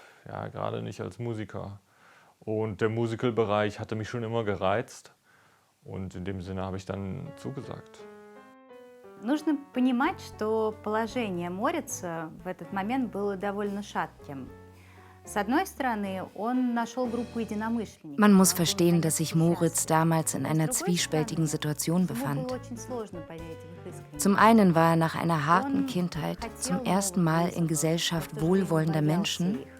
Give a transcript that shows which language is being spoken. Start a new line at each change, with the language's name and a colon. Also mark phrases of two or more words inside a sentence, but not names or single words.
German: Ja, gerade nicht als Musiker. Und der Musical-Bereich hatte mich schon immer gereizt. Und in dem Sinne habe ich dann zugesagt.
Russian: Нужно понимать, что положение Морица в этот момент было довольно шатким.
German: Man muss verstehen, dass sich Moritz damals in einer zwiespältigen Situation befand. Zum einen war er nach einer harten Kindheit zum ersten Mal in Gesellschaft wohlwollender Menschen.